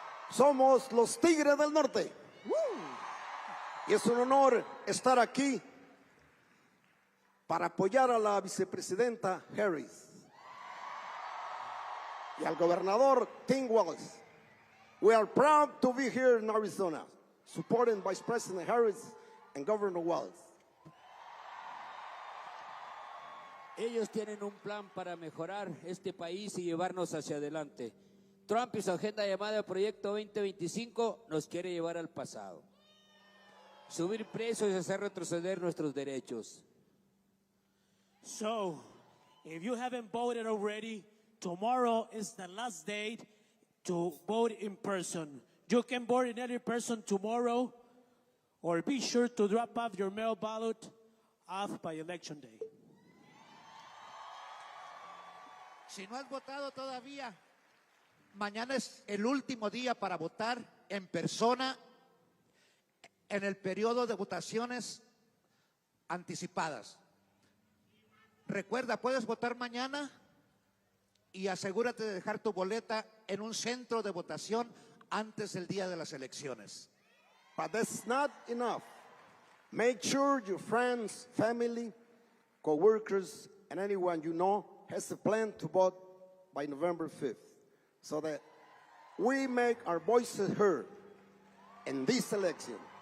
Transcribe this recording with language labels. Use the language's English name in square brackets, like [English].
[Spanish] Somos los Tigres del Norte. Y es un honor estar aquí para apoyar a la vicepresidenta Harris y al gobernador Tim Walz. [English] We are proud to be here in Arizona, supporting Vice President Harris and Governor Walz. [Spanish] Ellos tienen un plan para mejorar este país y llevarnos hacia adelante. Trump y su agenda llamada Proyecto 2025 nos quiere llevar al pasado. Subir precios y hacer retroceder nuestros derechos. [English] So, if you haven't voted already, tomorrow is the last date to vote in person. You can vote in any person tomorrow, or be sure to drop off your mail ballot off by election day. [Spanish] Si no has votado todavía, mañana es el último día para votar en persona en el periodo de votaciones anticipadas. Recuerda, puedes votar mañana y asegúrate de dejar tu boleta en un centro de votación antes del día de las elecciones. [English] But that's not enough. Make sure your friends, family, co-workers, and anyone you know has a plan to vote by November 5th, so that we make our voices heard in this election.